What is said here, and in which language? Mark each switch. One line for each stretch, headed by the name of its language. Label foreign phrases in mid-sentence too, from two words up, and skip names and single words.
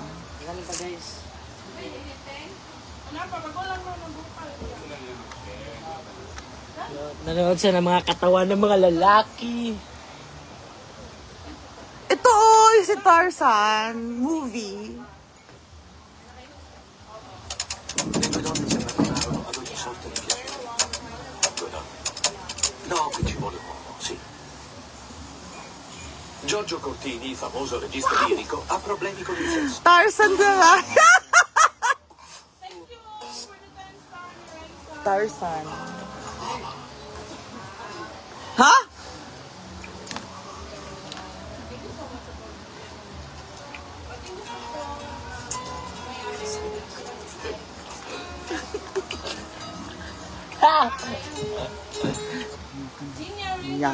Filipino: Ganun pa, guys. Nanonood siya ng mga katawan ng mga lalaki. Ito oh, si Tarzan movie.
Italian: Le due donne si abbandonarono ad ogni sorta di piacere. Due donne. No, qui ci vuole un uomo, sì. Giorgio Cortini, famoso regista lirico, ha problemi con il sesso.
Filipino: Tarzan ka nga. Tarzan. Ha? Yak.